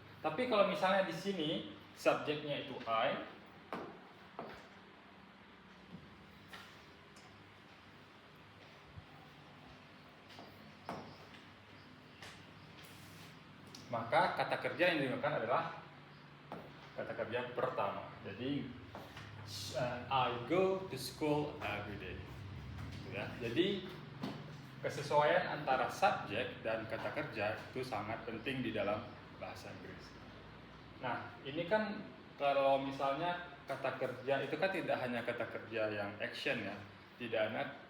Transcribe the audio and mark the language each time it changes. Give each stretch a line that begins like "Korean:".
Indonesian: Tapi kalau misalnya di sini subjeknya itu I, maka kata kerja yang digunakan adalah kata kerja pertama. Jadi
English: I go to school every day.
Indonesian: Gitu ya. Jadi kesesuaian antara subjek dan kata kerja itu sangat penting di dalam bahasa Inggris. Nah, ini kan kalau misalnya kata kerja itu kan tidak hanya kata kerja yang action ya, tidak hanya